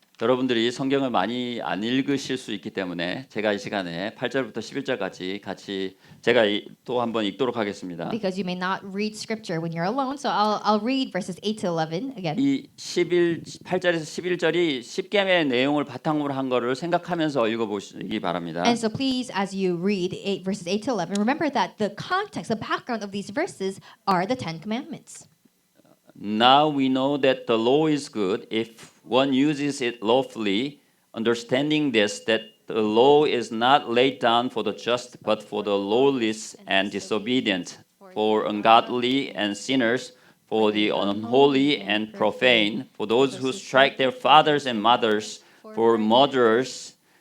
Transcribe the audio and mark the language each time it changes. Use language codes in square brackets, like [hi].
[ko] 여러분들이 성경을 많이 안 읽으실 수 있기 때문에 제가 이 시간에 8절부터 11절까지 같이 제가 또 한번 읽도록 하겠습니다. [en] Because you may not read scripture when you're alone, so I'll read verses 8 to 11 again. [ko] 이 8절에서 11절이 십계명의 내용을 바탕으로 한 거를 생각하면서 읽어보시기 바랍니다. [en] And so please, as you read verses 8 to 11, remember that the context, the background of these verses are the Ten Commandments. Now we know that the law is good if one uses it lawfully, understanding this, that the law is not laid down for the just, but for the lawless and disobedient, for ungodly and sinners, for the unholy and profane, for those who strike their fathers and mothers, for murderers,